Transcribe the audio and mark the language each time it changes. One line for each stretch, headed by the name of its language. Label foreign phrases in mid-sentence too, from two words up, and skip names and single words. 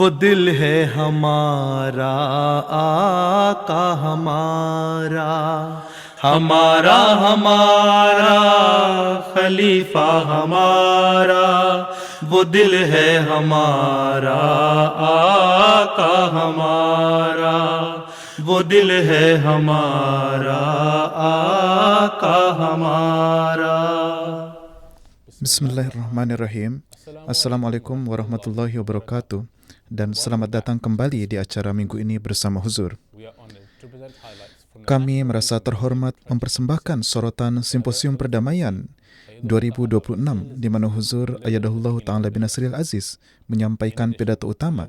Urdu: دل ہے ہمارا، آقا ہمارا، ہمارا ہمارا خلیفہ ہمارا، وہ دل ہے ہمارا، آقا ہمارا، وہ دل ہے ہمارا، آقا ہمارا.
Arabic: بسم الله الرحمن الرحيم. السلام عليكم ورحمة الله وبركاته.
Indonesian: Dan selamat datang kembali di acara minggu ini bersama Huzur. Kami merasa terhormat mempersembahkan sorotan Simposium Perdamaian 2026 di mana Huzur
Arabic: أيده الله تعالى بنصره العزيز
Indonesian: menyampaikan pidato utama.